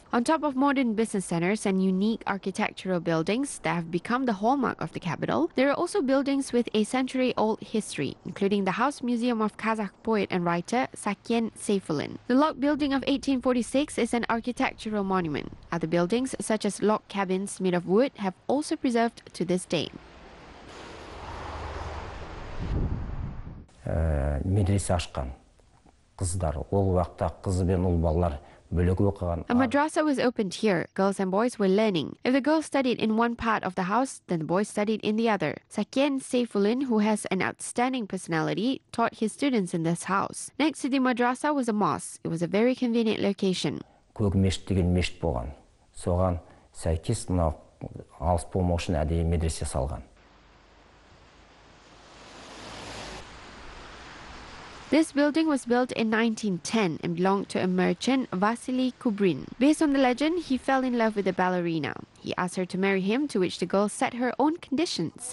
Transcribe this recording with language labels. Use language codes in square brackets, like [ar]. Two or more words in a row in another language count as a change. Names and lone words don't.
[en] On top of modern business centers and unique architectural buildings that have become the hallmark of the capital, there are also buildings with a century-old history, including the House Museum of Kazakh poet and writer Sakyen Seyfulin. The log building of 1846 is an architectural monument. Other buildings, such as log cabins made of wood, have also preserved to this day. [kk] Медресе ашқан қыздар, ол уақытта қыз бен ұл балалар бөлек оқыған. [en] A madrasa was opened here. Girls and boys were learning. If the girls studied in one part of the house, then the boys studied in the other. Sakyen Seyfulin, who has an outstanding personality, taught his students in this house. Next to the madrasa was a mosque. It was a very convenient location. [kk] Көк мешіт деген мешіт болған. Соған сәйкес мынау алыс болмау үшін әдейі медресе салған. [en] This building was built in 1910 and belonged to a merchant, Vasily Kubrin. Based on the legend, he fell in love with a ballerina. He asked her to marry him, to which the girl set her own conditions.